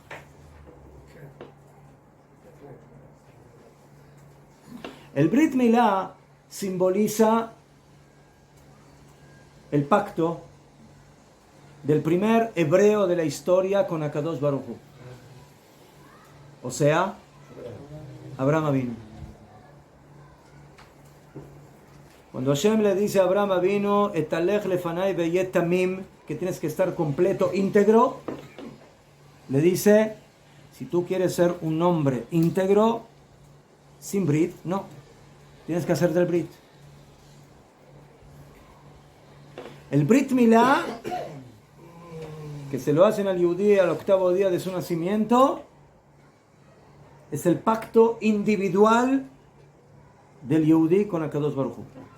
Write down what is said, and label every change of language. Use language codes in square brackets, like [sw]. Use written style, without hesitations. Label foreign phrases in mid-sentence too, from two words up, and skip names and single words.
[es] El [he] ברית מילה [es] simboliza el pacto del primer hebreo de la historia con [he] הקדוש ברוך הוא. [es] O sea, Abraham Avinu. Cuando Hashem le dice a Abraham Avinu, [he] התהלך לפני והיה תמים, [es] que tienes que estar completo, íntegro, le dice, si tú quieres ser un hombre íntegro, sin Brit, no, tienes que hacer [he] del Brit. [es] El [he] ברית מילה, [es] que se lo hacen al Yehudí al 8º día de su nacimiento, es el pacto individual del Yehudí con [he] הקדוש ברוך הוא.